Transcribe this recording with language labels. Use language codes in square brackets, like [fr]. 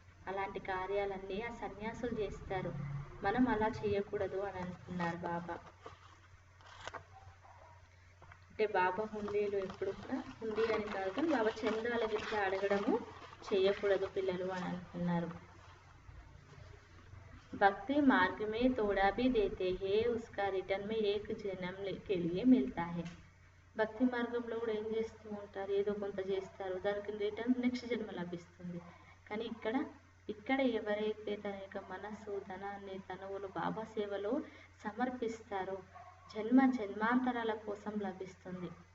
[te] అలాంటి కార్యాలన్నీ ఆ సన్యాసులు చేస్తారు, మనం అలా చేయకూడదు అని అంటున్నారు బాబా. అంటే బాబా హుండీలు ఎప్పుడు కూడా హుండీ అని కాదు కానీ బాబా చందాల విద్య అడగడము చేయకూడదు పిల్లలు అని అంటున్నారు. [hi] भक्ति मार्ग में थोड़ा भी देते हैं उसका रिटर्न में एक जन्म के लिए मिलता है. [te] భక్తి మార్గంలో కూడా ఏం చేస్తూ ఉంటారు, ఏదో కొంత చేస్తారు, దానికి రిటర్న్ నెక్స్ట్ జన్మ లభిస్తుంది. కానీ ఇక్కడ ఎవరైతే తన యొక్క మనస్సు ధనాన్ని తనువును బాబా సేవలో సమర్పిస్తారో జన్మాంతరాల కోసం లభిస్తుంది.